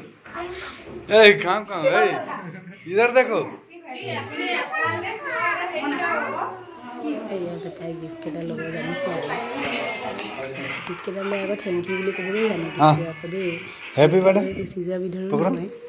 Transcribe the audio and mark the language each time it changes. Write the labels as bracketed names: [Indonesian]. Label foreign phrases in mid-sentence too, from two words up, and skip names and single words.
[Hindi] काम इधर देखो। [Assamese] এয়া বেটাই গিফ্ট কেইটা ল'ব জানিছে আৰু গিফ্ট কেইটা লৈ আকৌ [English] thank you [Assamese] বুলি ক'বলৈ জানে কিন্তু আকৌ দেই [English] Happy birthday [Assamese] গুচি যোৱা বিধৰো নহয়